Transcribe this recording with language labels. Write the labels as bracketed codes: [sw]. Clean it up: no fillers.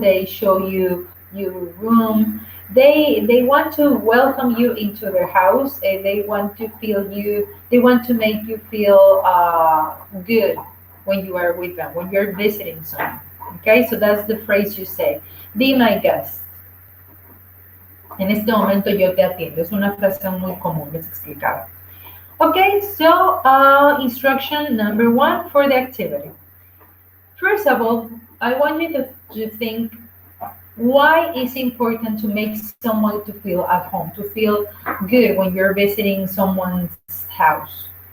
[en] They show you your room. They want to welcome you into their house, and they want to feel you. They want to make you feel good when you are with them, when you're visiting someone. Okay, so that's the phrase you say. Be my guest. [es] En este momento yo te atiendo. Es una frase muy común, les explicaba. [en] Okay, so instruction number 1 for the activity. First of all, I want you to think why it's important to make someone to feel at home, to feel good when you're visiting someone's house.